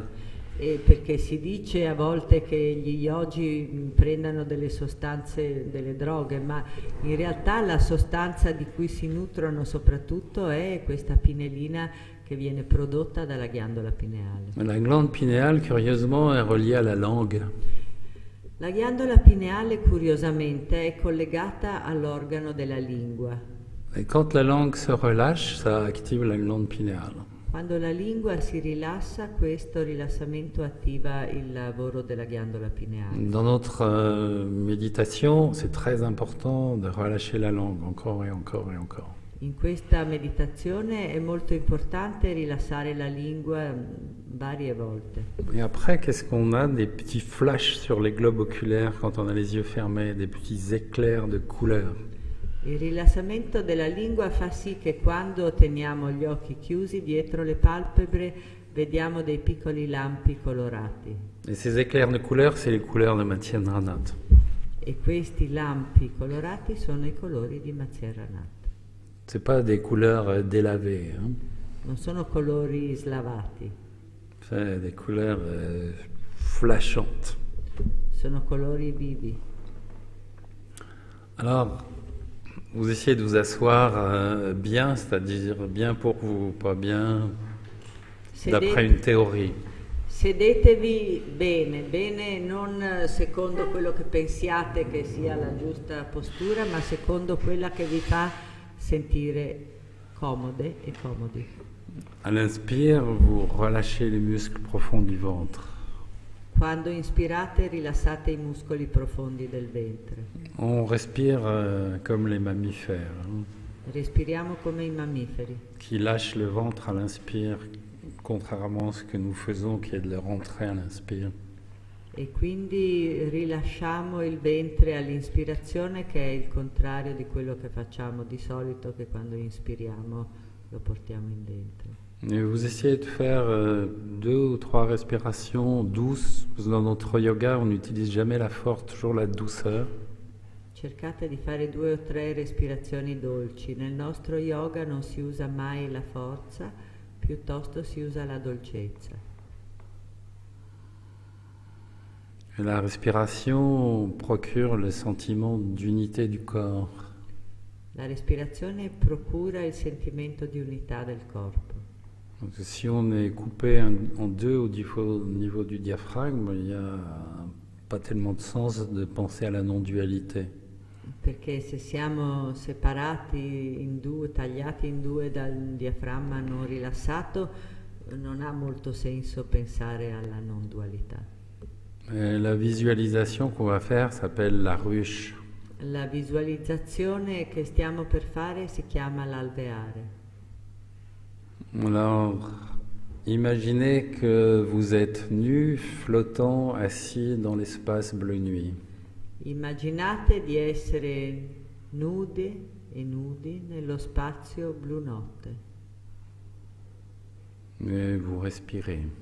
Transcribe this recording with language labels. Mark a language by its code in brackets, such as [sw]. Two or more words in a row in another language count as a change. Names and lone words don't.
[it] E perché si dice a volte che gli yogi prendano delle sostanze, delle droghe, ma in realtà la sostanza di cui si nutrono soprattutto è questa pinelina che viene prodotta dalla ghiandola pineale. [fr] La glande pinéale, curieusement, est reliée à la langue. [it] La ghiandola pineale, curiosamente, è collegata all'organo della lingua. [fr] Et quand la langue se relâche, ça active la glande pinéale. [it] Quando la lingua si rilassa, questo rilassamento attiva il lavoro della ghiandola pineale. [fr] Dans notre méditation, c'est très important de relâcher la langue encore et encore et encore. [it] In questa meditazione è molto importante rilassare la lingua varie volte. [fr] Et après, qu'est-ce qu'on a? Des petits flashs sur les globes oculaires quand on a les yeux fermés, des petits éclairs de couleurs. [it] Il rilassamento della lingua fa sì che quando teniamo gli occhi chiusi dietro le palpebre vediamo dei piccoli lampi colorati. [fr] Et ces éclairs de couleurs, c'est les couleurs de Mathieu Marmat. [it] E questi lampi colorati sono i colori di Mathieu Marmat. [fr] C'est pas des couleurs délavées. Hein? [it] Non sono colori slavati. [fr] C'est des couleurs flashantes. [it] sono colori vivi. [fr] Alors, vous essayez de vous asseoir bien, c'est-à-dire bien pour vous, pas bien d'après une théorie. [it] Sedetevi bene, bene non secondo quello che pensiate che sia la giusta postura, ma secondo quella che vi fa sentire comode e comodi. [fr] À l'inspire, vous relâchez les muscles profonds du ventre. [it] Quando inspirate rilassate i muscoli profondi del ventre. [fr] On respire comme les mammifères, [it] Respiriamo come i mammiferi, [fr] qui lâchent le ventre à l'inspire, contrairement à ce que nous faisons, qui est de le rentrer à l'inspire. [it] e quindi rilasciamo il ventre all'inspirazione, che è il contrario di quello che facciamo di solito, che quando inspiriamo lo portiamo in dentro. [fr] Et vous essayez de faire 2 ou 3 respirations douces, parce que dans notre yoga, on n'utilise jamais la force, toujours la douceur. [it] Cercate di fare 2 o 3 respirazioni dolci. Nel nostro yoga non si usa mai la forza, piuttosto si usa la dolcezza. [fr] Et la respiration procure le sentiment d'unité du corps. [it] La respirazione procura il sentimento di unità del corpo. [fr] Donc, si on est coupé en deux au niveau du diaphragme, il n'y a pas tellement de sens de penser à la non-dualité. [it] Perché se siamo separati in due, tagliati in due dal diaframma non rilassato, non ha molto senso pensare alla non dualità. [fr] La visualisation qu'on va faire s'appelle la ruche. [it] La visualizzazione che stiamo per fare si chiama l'alveare. [fr] Alors, imaginez que vous êtes nu, flottant, assis dans l'espace bleu nuit. [it] Immaginate di essere nude e nudi nello spazio blu notte. [fr] Et vous respirez.